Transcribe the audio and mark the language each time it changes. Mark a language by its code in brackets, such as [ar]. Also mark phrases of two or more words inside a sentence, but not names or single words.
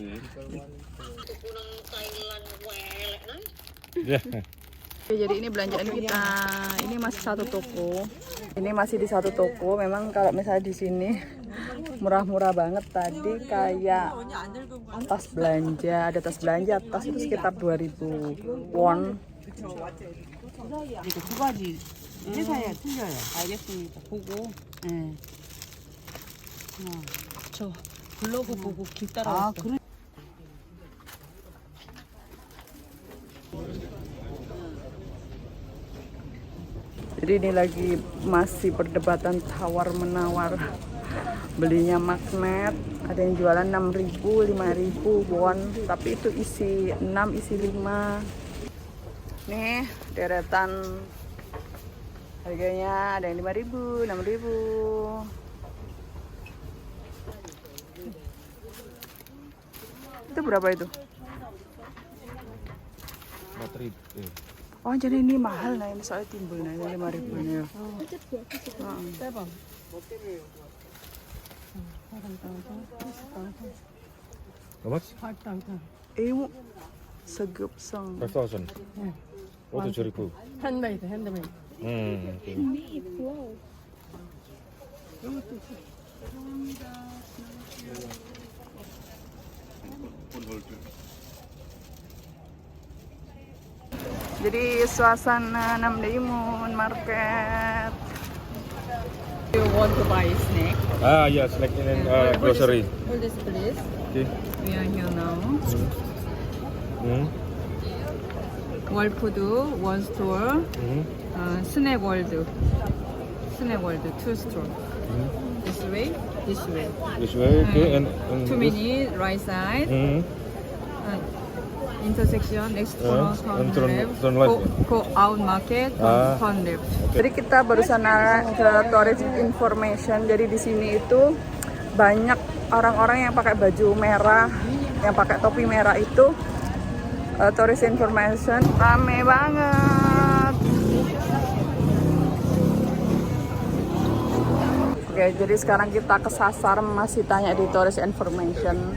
[id] Ya. Oke, jadi ini belanjaan kita. Ini masih satu toko. Ini masih di satu toko. Memang kalau misalnya di sini murah-murah banget. Tadi kayak tas belanja, ada tas belanja, tas itu sekitar 2.000 won. [ko] 이거 두 가지 회사에 틀려요. 알겠습니다. 보고. 예. 저 블로그 보고 길 아, 따라왔어. 그래. [id] Jadi ini lagi masih perdebatan tawar-menawar. Belinya magnet, ada yang jualan 6.000, 5.000 won, tapi itu isi 6, isi 5. Nih, deretan harganya ada yang 5.000, 6.000. Itu berapa itu? 4.000. Oh, jadi ini mahal nah, ini soalnya timbul nah, ini 5.000 ini ya. [en] How much? Imu segepsang. 5,000. [id] Oh, 7.000. [ko] 핸드메이드, 핸드메이드. [en] Okay. Wow. [id] Jadi suasana Namdaemun Market. [en] You want to buy snack? Ah, yes, like in grocery. Hold this please. Okay. We are here now. Hmm. World Food, one store. Hmm. Snack World. Snack World, two store. This way, this way. This way, okay, and Too this. many right side. Hmm. Intersection next corner and turn turn left. left. Go out market Ah. turn left. [id] Jadi kita barusan ke [en] tourist information. [id] Jadi di sini itu banyak orang-orang yang pakai baju merah, yang pakai topi merah itu. [en] Tourist information [id] rame banget. Oke, jadi sekarang kita kesasar masih tanya di [en] tourist information.